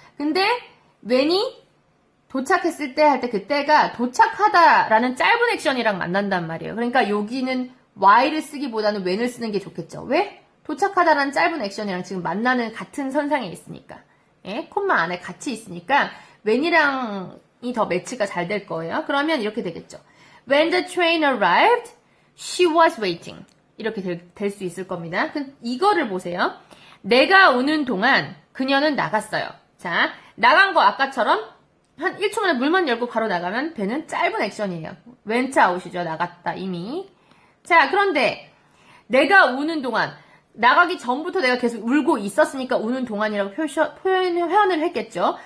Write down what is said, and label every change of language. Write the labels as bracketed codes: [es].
[ko] 근데 when이 도착했을 때 할 때 그 때가 도착하다라는 짧은 액션이랑 만난단 말이에요. 그러니까 여기는 while을 쓰기보다는 when을 쓰는 게 좋겠죠. 왜? 도착하다라는 짧은 액션이랑 지금 만나는 같은 선상에 있으니까. 예? 콤마 안에 같이 있으니까 when이랑이 더 매치가 잘 될 거예요. 그러면 이렇게 되겠죠. [en] When the train arrived, she was waiting. [ko] 이렇게 될 수 있을 겁니다. 이거를 보세요. 내가 오는 동안 그녀는 나갔어요. 자, 나간 거 아까처럼 한 1초 만에 문만 열고 바로 나가면 되는 짧은 액션이에요. went out이죠. 나갔다 이미. 자, 그런데 내가 우는 동안 나가기 전부터 내가 계속 울고 있었으니까 우는 동안이라고 표현을 했겠죠.